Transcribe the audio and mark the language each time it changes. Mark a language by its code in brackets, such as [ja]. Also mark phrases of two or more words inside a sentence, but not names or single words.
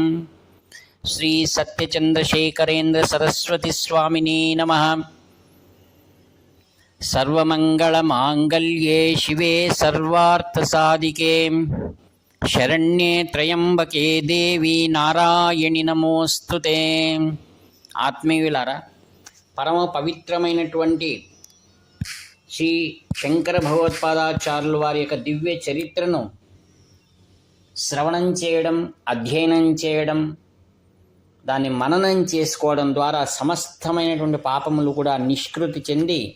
[sa] श्रीसत्यचन्द्रशेखरेन्द्रसरस्वतीस्वामिने नमः। सर्वमङ्गलमाङ्गल्ये शिवे सर्वार्थसाधिके शरण्ये त्र्यंबके देवी नारायणि नमोस्तुते। [te] ఆత్మీయులారా, పరమ పవిత్రమైనటువంటి శ్రీ శంకర భగవత్పాదాచార్యుల వారి యొక్క దివ్య చరిత్రను శ్రవణం చేయడం, అధ్యయనం చేయడం, దాన్ని మననం చేసుకోవడం ద్వారా సమస్తమైనటువంటి పాపములు కూడా నిష్కృతి చెంది